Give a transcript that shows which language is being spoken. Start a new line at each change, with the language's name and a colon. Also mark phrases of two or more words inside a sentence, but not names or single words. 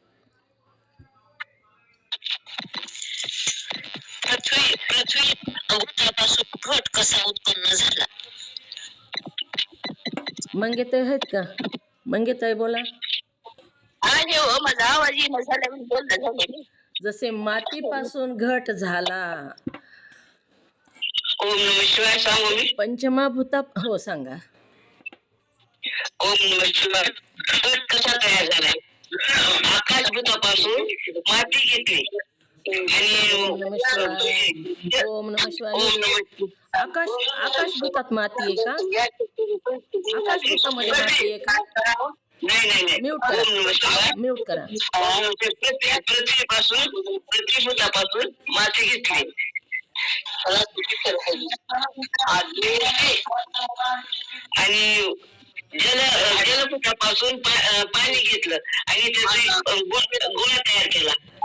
Marathi: पृथ्वी भूतापासून घट कसा उत्पन्न झाला? मंगेताई आहेत का? मंगेताई बोला. आणि हो, माझा आवाज येणं झाल्यावर बोलणं झाले. जसे मातीपासून घट झाला.
Sanskrit: ओम नमः शिवाय.
Marathi: सांगू मी? पंचमहाभूता, हो सांगा.
Sanskrit: ओम नमः शिवाय.
Marathi: घट कसा तयार झालाय? आकाशभूतापासून माती घेतली आणि
Sanskrit: ओम नमः शिवाय. ओम नमः शिवाय.
Marathi: आकाशभूतात माती आहे का? आकाशभूतामध्ये माती आहे का? नाही. म्यूट करा, म्यूट करा. पृथ्वीभूतापासून माती घेतली आणि जलभूतापासून पाणी घेतलं आणि त्याचा गोळा तयार केला.